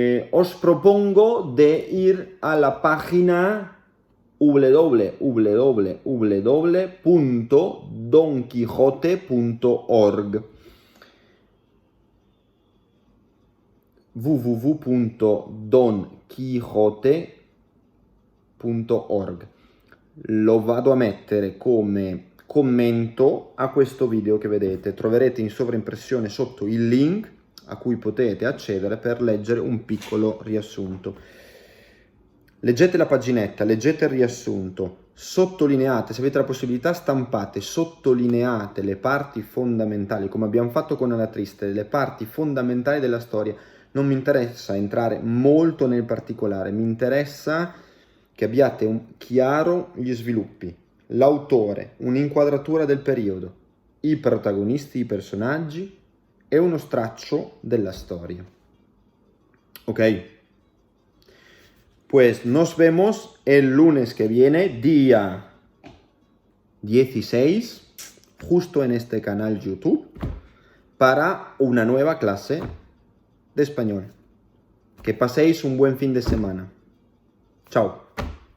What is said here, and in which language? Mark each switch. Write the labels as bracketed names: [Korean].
[Spanish] os propongo de ir a la página www.donquijote.org www.donquijote.org. [Italian] Lo vado a mettere come commento a questo video che vedete. Troverete in sovraimpressione sotto il link a cui potete accedere per leggere un piccolo riassunto. Leggete la paginetta, leggete il riassunto, sottolineate, se avete la possibilità stampate, sottolineate le parti fondamentali, come abbiamo fatto con Alla Triste, le parti fondamentali della storia. Non mi interessa entrare molto nel particolare, mi interessa che abbiate chiaro gli sviluppi, l'autore, un'inquadratura del periodo, i protagonisti, i personaggi e uno straccio della storia. Ok? [Spanish] Pues nos vemos el lunes que viene, día 16, justo en este canal YouTube, para una nueva clase de español. Que paséis un buen fin de semana. Chao.